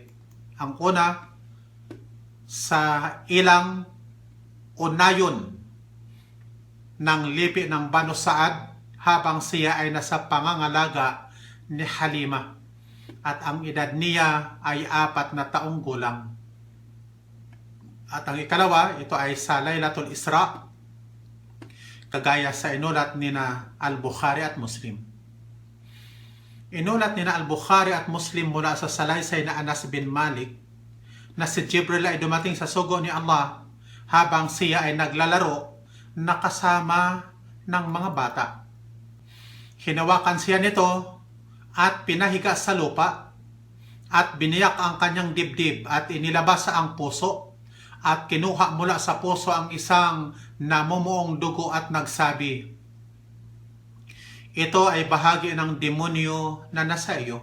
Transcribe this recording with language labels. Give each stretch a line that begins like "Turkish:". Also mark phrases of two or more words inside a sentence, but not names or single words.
Filipino: Ang una, sa ilang unayon ng lipi ng Banu Saad habang siya ay nasa pangangalaga ni Halima at ang edad niya ay 4 na taong gulang. At ang ikalawa, ito ay sa Laylatul Isra, kagaya sa inulat ni na Al-Bukhari at Muslim. Inulat ni na Al-Bukhari at Muslim mula sa salaysay na Anas bin Malik na si Jibril ay dumating sa sugo ni Allah habang siya ay naglalaro na kasama ng mga bata. Hinawakan siya nito at pinahiga sa lupa at biniyak ang kanyang dibdib at inilabas sa ang puso at kinuha mula sa puso ang isang namumuong dugo at nagsabi, "Ito ay bahagi ng demonyo na nasa iyo."